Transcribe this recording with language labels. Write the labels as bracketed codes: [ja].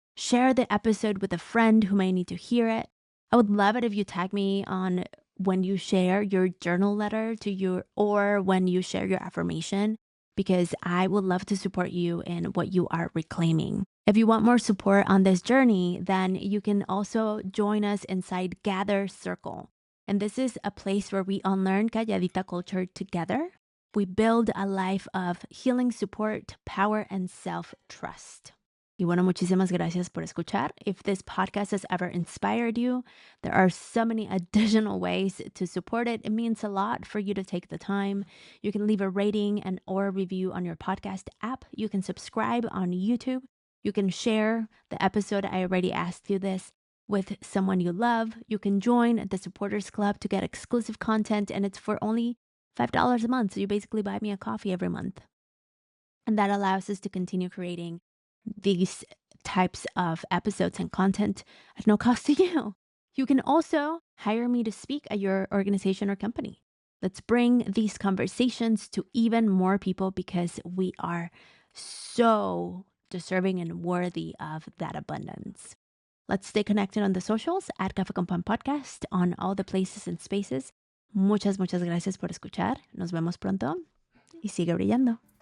[en] Share the episode with a friend who may need to hear it. I would love it if you tag me on when you share your journal letter or when you share your affirmation, because I would love to support you in what you are reclaiming. If you want more support on this journey, then you can also join us inside Gather Circle. And this is a place where we unlearn Calladita culture together. We build a life of healing, support, power, and self-trust. [es] Y bueno, muchísimas gracias por escuchar. [en] If this podcast has ever inspired you, there are so many additional ways to support it. It means a lot for you to take the time. You can leave a rating and or review on your podcast app. You can subscribe on YouTube. You can share the episode. I already asked you this with someone you love. You can join the Supporters Club to get exclusive content, and it's for only $5 a month. So you basically buy me a coffee every month. And that allows us to continue creating these types of episodes and content at no cost to you. You can also hire me to speak at your organization or company. Let's bring these conversations to even more people because we are so deserving and worthy of that abundance. Let's stay connected on the socials at Café con Pan Podcast on all the places and spaces. [es] Muchas gracias por escuchar. Nos vemos pronto y sigue brillando.